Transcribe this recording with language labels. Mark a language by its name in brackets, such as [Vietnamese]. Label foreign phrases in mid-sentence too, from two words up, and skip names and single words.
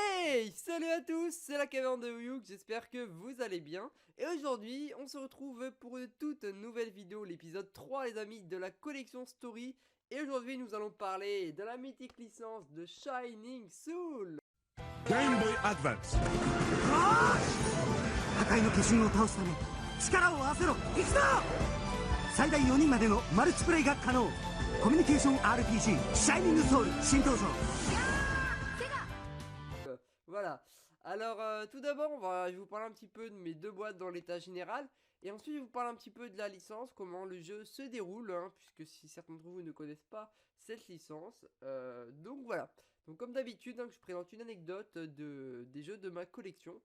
[French] Hey, salut à tous, c'est la caverne de Uyuk, j'espère que vous allez bien. Et aujourd'hui, on se retrouve pour une toute nouvelle vidéo, l'épisode 3 les amis, de la collection Story. Et aujourd'hui, nous allons parler de la mythique licence de Shining Soul. Game Boy Advance. [Japanese] 破壊の巨人を倒すため力を合わせろ行くぞ最大4人までのマルチプレイが可能コミュニケーション RPG シャイニングソウル新登場 [French] Voilà, alors tout d'abord, je vais vous parler un petit peu de mes deux boîtes dans l'état général. Et ensuite, je vais vous parler un petit peu de la licence, comment le jeu se déroule, hein, puisque si certains d'entre vous ne connaissent pas cette licence. Donc voilà, donc comme d'habitude, hein, je présente une anecdote des jeux de ma collection.